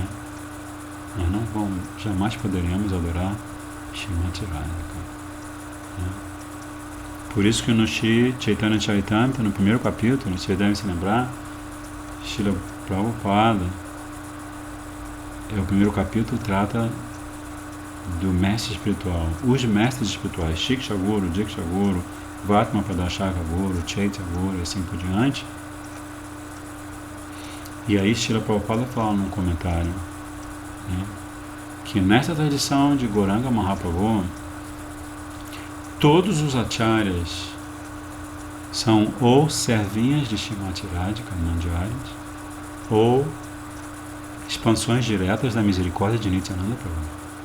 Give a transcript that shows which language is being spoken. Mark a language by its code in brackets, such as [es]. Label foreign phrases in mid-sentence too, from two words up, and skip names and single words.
[pt] Nós jamais poderemos adorar Srimati Radhika, né? Por isso que no Shri Chaitanya Charitamrita, no primeiro capítulo, vocês devem se lembrar, Srila Prabhupada, o primeiro capítulo trata do mestre espiritual, os mestres espirituais, [sa] Shiksha Guru, Diksha Guru, Vatma Pradashaka Guru, Chaitya Guru [pt] e assim por diante. E aí Srila Prabhupada fala num comentário, né, que nessa tradição de Gauranga Mahaprabhu, todos os acharyas são ou servinhas de Srimati Radhika, Manjaris, ou expansões diretas da misericórdia de Nityananda Prabhu.